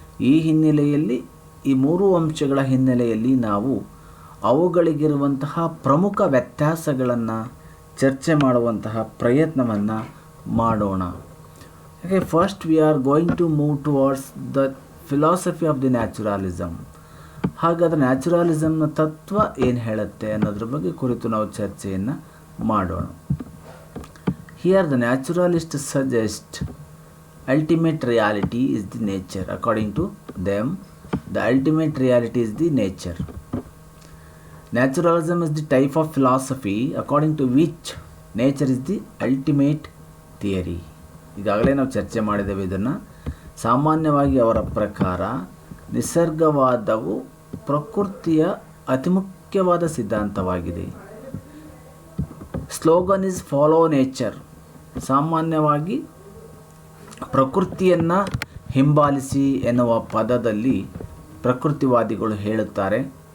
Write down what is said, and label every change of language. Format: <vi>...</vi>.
<kn>ಈ ಹಿನ್ನೆಲೆಯಲ್ಲಿ ಈ 3 ಅಂಶಗಳ ಹಿನ್ನೆಲೆಯಲ್ಲಿ ನಾವು ಅವುಗಳಿಗಿರುವಂತಹ ಪ್ರಮುಖ ವ್ಯತ್ಯಾಸಗಳನ್ನು ಚರ್ಚೆ ಮಾಡುವಂತಹ ಪ್ರಯತ್ನವನ್ನು ಮಾಡೋಣ.</kn> <en>Okay, first we are going to move towards the philosophy of the naturalism.</en> <kn>ಹಾಗಾದರೆ ನ್ಯಾಚುರಲಿಸಮ್ನ ತತ್ವ ಏನು ಹೇಳುತ್ತೆ ಅನ್ನೋದ್ರ ಬಗ್ಗೆ ಕುರಿತು ನಾವು ಚರ್ಚೆಯನ್ನು ಮಾಡೋಣ.</kn> <en>Here the naturalists suggest ultimate reality is the nature. According to them, the ultimate reality is the nature. Naturalism is the type of philosophy according to which nature is the ultimate theory.</en> <kn>ಈಗಾಗಲೇ ನಾವು ಚರ್ಚೆ ಮಾಡಿದ್ದೇವೆ ಇದನ್ನು. ಸಾಮಾನ್ಯವಾಗಿ ಅವರ ಪ್ರಕಾರ ನಿಸರ್ಗವಾದವು ಪ್ರಕೃತಿಯ ಅತಿ ಮುಖ್ಯವಾದ ಸಿದ್ಧಾಂತವಾಗಿದೆ.</kn> <en>Slogan is follow nature.</en> <kn>ಸಾಮಾನ್ಯವಾಗಿ ಪ್ರಕೃತಿಯನ್ನು ಹಿಂಬಾಲಿಸಿ ಎನ್ನುವ ಪದದಲ್ಲಿ ಪ್ರಕೃತಿವಾದಿಗಳು ಹೇಳುತ್ತಾರೆ.</kn>